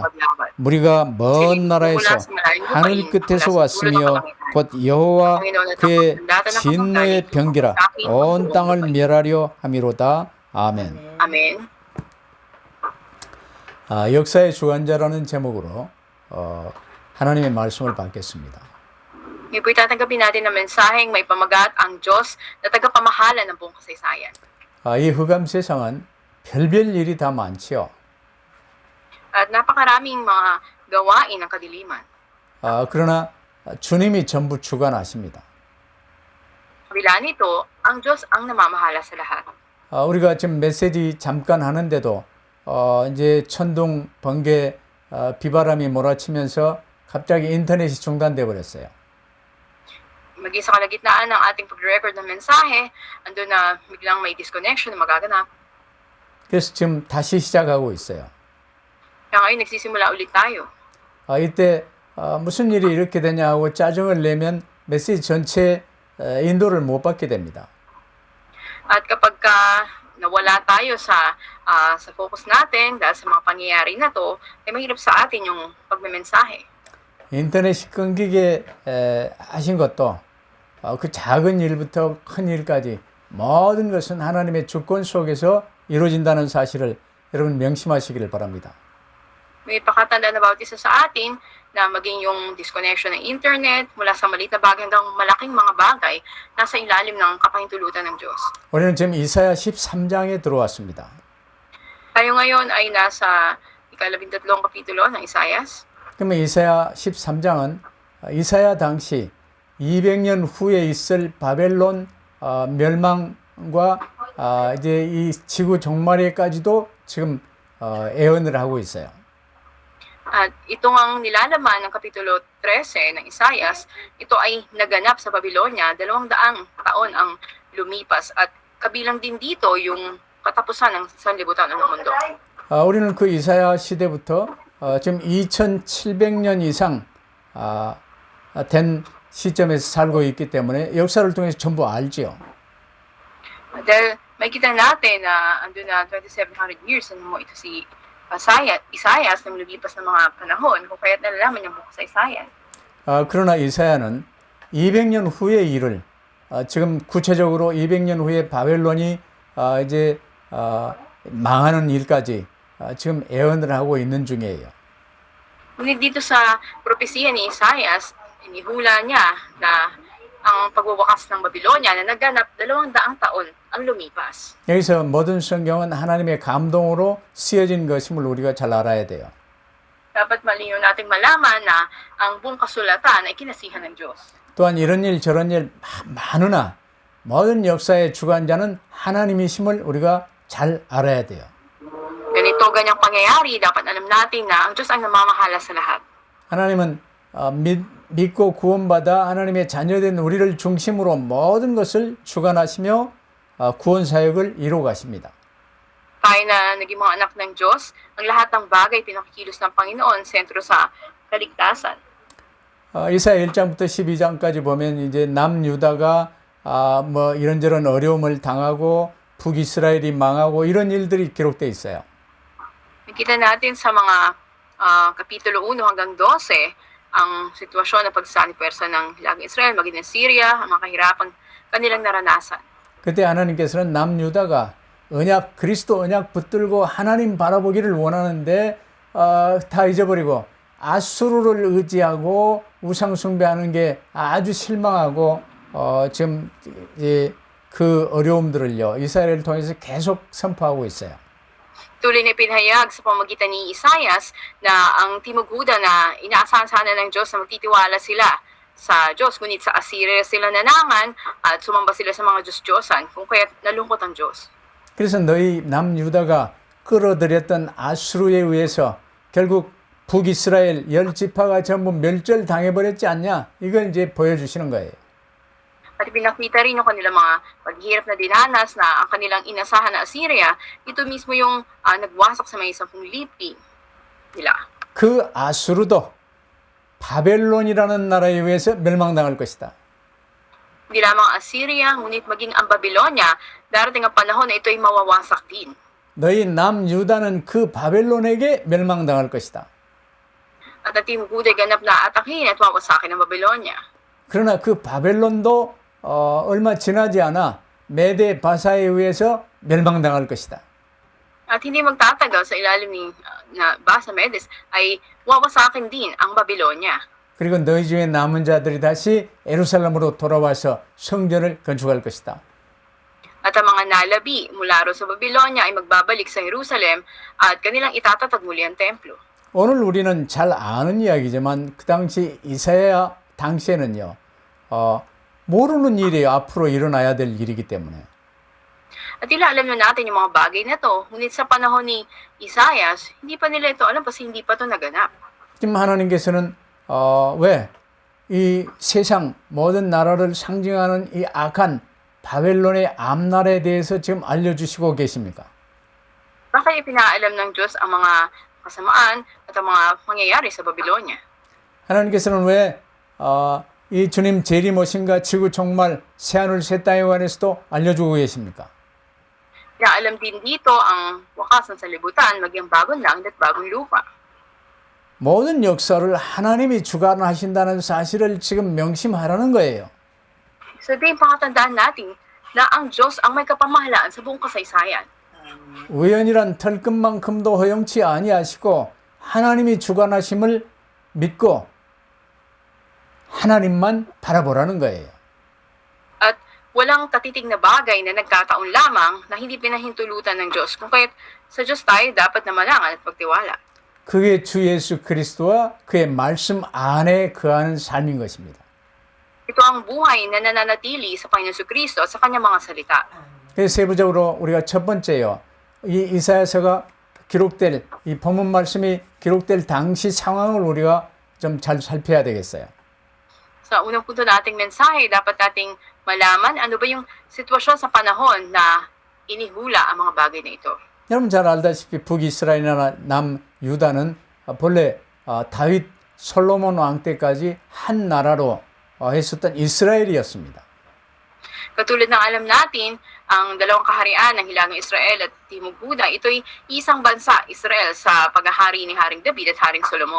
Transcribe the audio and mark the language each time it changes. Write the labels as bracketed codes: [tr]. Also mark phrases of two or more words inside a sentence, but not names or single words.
[ko] 무리가 먼 나라에서 하늘 끝에서 왔으며 곧 여호와 그의 진노의 병기라 온 땅을 멸하려 함이로다. 아멘. [tl] Amen. [ko] 역사의 주관자라는 제목으로 하나님의 말씀을 받겠습니다. [tl] Ngayon po itatanggapin natin ang mensaheng may pamagat ang Diyos na tagapamahala ng buong kasaysayan. [ko] 이 흑암 세상은 별별 일이 다 많지요. [tl] At napakaraming mga gawain ng kadiliman. [ko] 그러나 주님이 전부 주관하십니다. [tl] Kabila nito, ang Diyos ang namamahala sa lahat. [ko] 우리가 지금 메시지 잠깐 하는데도 이제 천둥, 번개, 비바람이 몰아치면서 갑자기 인터넷이 중단돼 버렸어요. [tl] Maging sa kalagitnaan ng ating pag-record ng mensahe, andun na biglang may disconnection na magaganap. [ko] 그래서 지금 다시 시작하고 있어요. [tl] Kaya ngayon nagsisimula ulit tayo. [ko] 이때 무슨 일이 이렇게 되냐 하고 짜증을 내면 메시지 전체 인도를 못 받게 됩니다. [tl] At kapag nawala tayo sa focus natin dahil sa mga pangyayari na to, ay mahirap sa atin yung pagmemensahe. [ko] 인터넷이 끊기게 하신 것도 그 작은 일부터 큰 일까지 모든 것은 하나님의 주권 속에서 이루어진다는 사실을 여러분 명심하시기를 바랍니다. [tl] May pakatanda na bawat isa sa atin na maging yung disconnection ng internet mula sa maliit na bagay hanggang malaking mga bagay nasa ilalim ng kapahintulutan ng Diyos. [ko] 우리는 지금 이사야 13장에 들어왔습니다. [tl] Tayo ngayon ay nasa ika-13 kapitulo ng Isaias. [ko] 그러면 이사야 13장은 이사야 당시 200년 후에 있을 바벨론 멸망과 이제 이 지구 종말에까지도 지금 예언을 하고 있어요. [tl] At ito ang nilalaman ng Kapitulo 13 ng Isaias. Ito ay naganap sa Babylonia, 200 taon ang lumipas. At kabilang din dito yung katapusan ng sanlibutan ng mundo. [ko] 우리는 그 이사야 시대부터 지금 2700년 이상 된 시점에서 살고 있기 때문에 역사를 통해서 전부 알지요. [tl] Dahil makikita natin na andun na 2,700 years mo ito si Isaias nang lumipas ng mga panahon kung kaya't nalalaman niya bukas sa Isaias. [ko] 그러나 이사야는 200년 후의 일을 지금 구체적으로 200년 후에 바벨론이 이제 망하는 일까지 지금 예언을 하고 있는 중이에요. [tl] Ngunit dito sa propesiya ni Isaias, inihula niya na ang pagwawakas ng Babylonia na naganap 200 taon ang lumipas. [ko] 여기서 모든 성경은 하나님의 감동으로 쓰여진 것임을 우리가 잘 알아야 돼요. [tl] Dapat malinaw nating malaman na ang buong kasulatan ay kinasihan ng Diyos. [ko] 또한 이런 일 저런 일 많으나 모든 역사의 주관자는 하나님이심을 우리가 잘 알아야 돼요. [tl] Ganito, ganyang pangyayari, dapat alam natin na ang Diyos ang namamahala sa lahat. [ko] 하나님은 믿고 구원받아 하나님의 자녀된 우리를 중심으로 모든 것을 주관하시며 구원 사역을 이루어 가십니다. [tl] Tayo na naging mga anak ng Diyos, ang lahat ng bagay pinakikilos ng Panginoon, sentro sa kaligtasan. [ko] 이사야 1장부터 12장까지 보면 이제 남유다가 뭐 이런저런 어려움을 당하고 북이스라엘이 망하고 이런 일들이 기록되어 있어요. [tl] Nakita natin sa mga Kapitulo 1 hanggang 12, ang sitwasyon ng pagsasani-pwersa ng Hilagang Israel, maging ng Syria, ang mga kahirapan kanilang naranasan. [ko] 그때 하나님께서는 남유다가 그리스도 언약 붙들고 하나님 바라보기를 원하는데 다 잊어버리고 아수르를 의지하고 우상 숭배하는 게 아주 실망하고 지금 그 어려움들을요, 이사야를 통해서 계속 선포하고 있어요. [tl] Tuloy na pinahayag sa pamamagitan ni Isaias na ang Timog Huda na inaasahan sana ng Diyos na magtitiwala sila sa Diyos. Ngunit sa Assyria sila nanangan at sumamba sila sa mga Diyos-Diyosan kung kaya't nalungkot ang Diyos. [ko] 그래서 너희 남유다가 끌어들였던 아수르에 의해서 결국 북이스라엘 10지파가 전부 멸절당해버렸지 않냐? 이걸 이제 보여주시는 거예요. [tl] At pinakita rin yung kanilang mga paghihirap na dinanas na ang kanilang inasahan na Assyria, ito mismo yung nagwasak sa mga 10 lipi nila. [ko] 그 아수르도 바벨론이라는 나라에 의해서 멸망당할 것이다. [tl] Hindi lamang Assyria, ngunit maging ang Babylonia, darating ang panahon na ito ay mawawasak din. [ko] 너희 남유다는 그 바벨론에게 멸망당할 것이다. [tl] At ang Timog Huda ay ganap na atakin at wawasakin ng Babylonia. [ko] 그러나 그 바벨론도 얼마 지나지 않아 메데 바사에 의해서 멸망당할 것이다. [tl] At hindi magtatagal sa ilalim ni Basa Medes ay wawasakin din ang Babylonia. [ko] 그리고 너희 중에 남은 자들이 다시 예루살렘으로 돌아와서 성전을 건축할 것이다. [tl] At ang mga nalabi mula ro sa Babylonia ay magbabalik sa Jerusalem at kanilang itatatag muli ang templo. [ko] 오늘 우리는 잘 아는 이야기지만 그 당시 이사야 당시에는요. 모르는 일이에요. 앞으로 일어나야 될 일이기 때문에. [tl] At tila alam na natin yung mga bagay na to, ngunit sa panahon ni Isaias, hindi pa nila ito alam kasi hindi pa ito naganap. [ko] 지금 하나님께서는 왜 이 세상 모든 나라를 상징하는 이 악한 바벨론의 앞날에 대해서 지금 알려주시고 계십니까? [tl] Bakit ipinaalam ng Diyos ang mga kasamaan at ang mga mangyayari sa Babylonia? [ko] 하나님께서는 왜 이 주님 재림 오신과 지구 종말 새하늘 새 땅에 관해서도 알려주고 계십니까? [tl] Pinaalam din dito ang wakas ng salibutan, maging bagong langit at bagong lupa. [ko] 모든 역사를 하나님이 주관하신다는 사실을 지금 명심하라는 거예요. [tl] So din pakatandaan natin na ang Diyos ang may kapamahalaan sa buong kasaysayan. [ko] 우연이란 털끝만큼도 허용치 아니하시고 하나님이 주관하심을 믿고 하나님만 바라보라는 거예요. [tl] At walang tatitig na bagay na nagkataon lamang na hindi pinahintulutan ng Diyos. Kung kaya't sa Diyos tayo dapat na manangan at pagtiwala. [ko] 그게 주 예수 그리스도와 그의 말씀 안에 거하는 삶인 것입니다. [tl] Ito ang buhay na nananatili sa Panginoon Jesucristo at sa kanyang mga salita. [ko] 그래서 세부적으로 우리가 첫 번째요. 이 이사야서가 기록될 이 본문 말씀이 기록될 당시 상황을 우리가 좀 잘 살펴야 되겠어요. [tl] Sa unang punto nating mensahe, dapat nating malaman ano ba yung sitwasyon sa panahon na inihula ang mga bagay na ito. [ko] 여러분 잘 알다시피 북이스라엘이나 남유다는 본래 다윗 솔로몬 왕 때까지 한 나라로 했었던 이스라엘이었습니다. [tl] Katulad ng alam natin, ang dalawang kaharian ng Hilagang Israel at Timog Huda, ito'y isang bansa, Israel, sa paghahari ni Haring David at Haring Solomon.